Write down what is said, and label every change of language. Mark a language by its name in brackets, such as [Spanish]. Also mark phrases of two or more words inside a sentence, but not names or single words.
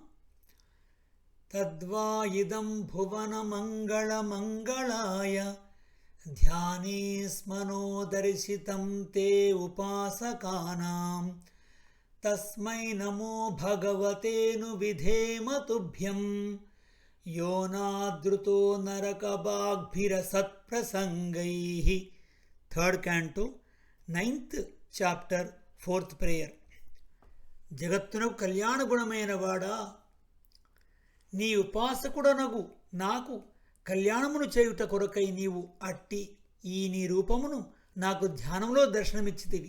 [Sanskrit] तद्वा इदं भुवनमङ्गलमङ्गलाय ध्याने स्मनोदर्शितं ते उपासकानां तस्मै नमो भगवतेनु विधेम तुभ्यं यो नादृतो नरकबाग्भिरसत्प्रसङ्गैः। [English] Third Canto 9th chapter 4th prayer. [Telugu] జగత్తునకు కళ్యాణ గుణమైన వాడా, నీ ఉపాసకుడనగు నాకు కళ్యాణమును చేయుట కొరకై నీవు అట్టి ఈ నీ రూపమును నాకు ధ్యానంలో దర్శనమిచ్చితివి.